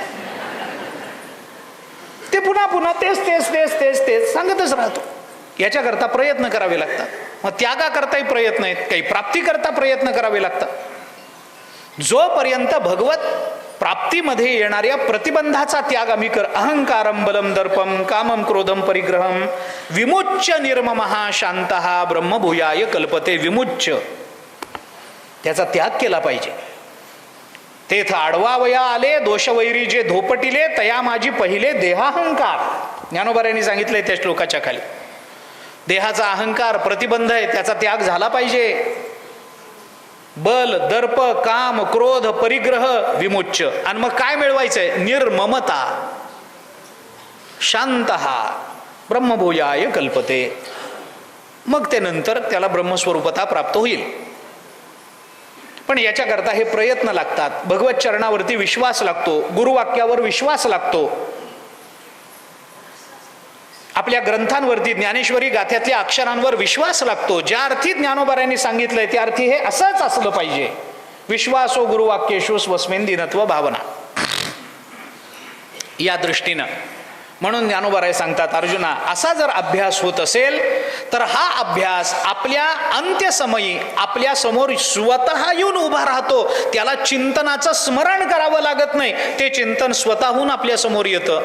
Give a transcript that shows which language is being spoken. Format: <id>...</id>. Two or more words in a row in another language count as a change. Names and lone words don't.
<mr>ते पुन्हा पुन्हा तेच तेच तेच तेच तेच सांगतच राहतो. याच्याकरता प्रयत्न करावे लागतात. मग त्यागाकरताही प्रयत्न आहेत, काही प्राप्तीकरता प्रयत्न करावे लागतात. जोपर्यंत भगवत प्राप्तीमध्ये येणाऱ्या प्रतिबंधाचा त्याग आम्ही</mr> <sa>अहंकारम बलम दर्पम कामम क्रोधम परिग्रहम विमुच्य निर्ममः शांतः ब्रह्मभूयाय कल्पते. विमुच्य,</sa> <mr>त्याचा त्याग केला पाहिजे. तेथ आडवावया आले दोषवैरी जे धोपटिले तया माझी पहिले देहाहंकार. ज्ञानोबारायांनी सांगितलंय त्या श्लोकाच्या खाली. देहाचा अहंकार प्रतिबंध आहे, त्याचा त्याग झाला पाहिजे.</mr> <sa>बल दर्प काम क्रोध परिग्रह विमुच्य.</sa> <mr>आणि मग काय मिळवायचंय?</mr> <sa>निर्ममता, शांतः ब्रह्मभूयाय कल्पते.</sa> <mr>मग ते नंतर त्याला ब्रह्मस्वरूपता प्राप्त होईल. पण याच्याकरता हे प्रयत्न लागतात. भगवत चरणावरती विश्वास लागतो, गुरुवाक्यावर विश्वास लागतो, आपल्या ग्रंथांवरती ज्ञानेश्वरी गाथ्यातल्या अक्षरांवर विश्वास लागतो. ज्या अर्थी ज्ञानोबारायांनी सांगितलंय त्या अर्थी हे असंच असलं पाहिजे.</mr> <sa>विश्वासो गुरुवाक्येषु स्वस्मिन् दीनत्व भावना.</sa> <mr>या दृष्टीनं म्हणून ज्ञानोबाराय सांगतात, अर्जुना असा जर अभ्यास होत असेल तर हा अभ्यास आपल्या अंत्यसमयी आपल्या समोर स्वतः येऊन उभा राहतो. त्याला चिंतनाचं स्मरण करावं लागत नाही, ते चिंतन स्वतःहून आपल्या समोर येतं.</mr>